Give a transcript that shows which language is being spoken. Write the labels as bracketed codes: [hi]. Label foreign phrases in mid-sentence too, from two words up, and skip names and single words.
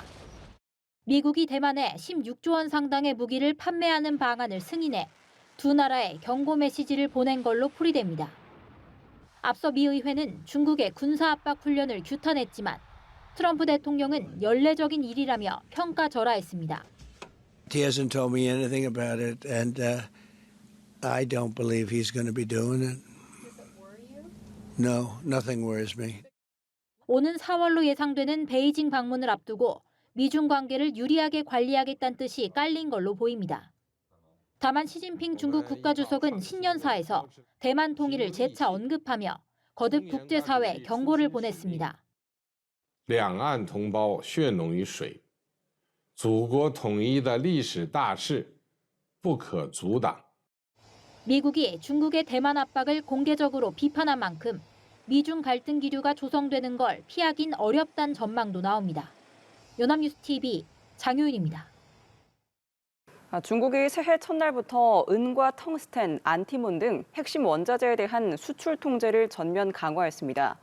[ko] 미국이 대만에 16조 원 상당의 무기를 판매하는 방안을 승인해 두 나라에 경고 메시지를 보낸 걸로 풀이됩니다. 앞서 미 의회는 중국의 군사 압박 훈련을 규탄했지만 트럼프 대통령은 연례적인 일이라며 평가절하했습니다. [en] He hasn't told me anything about it, and I don't believe he's going to be doing it. Does it worry you? No, nothing worries me. [ko] 오는 4월로 예상되는 베이징 방문을 앞두고 미중 관계를 유리하게 관리하겠다는 뜻이 깔린 걸로 보입니다. 다만 시진핑 중국 국가주석은 신년사에서 대만 통일을 재차 언급하며 거듭 국제사회에 경고를 보냈습니다. [zh] 两岸同胞血浓于水，祖国统一的历史大势不可阻挡。 [ko] 미국이 중국의 대만 압박을 공개적으로 비판한 만큼 미중 갈등 기류가 조성되는 걸 피하긴 어렵다는 전망도 나옵니다. 연합뉴스 TV 장효인입니다. 중국이 새해 첫날부터 은과 텅스텐, 안티몬 등 핵심 원자재에 대한 수출 통제를 전면 강화했습니다.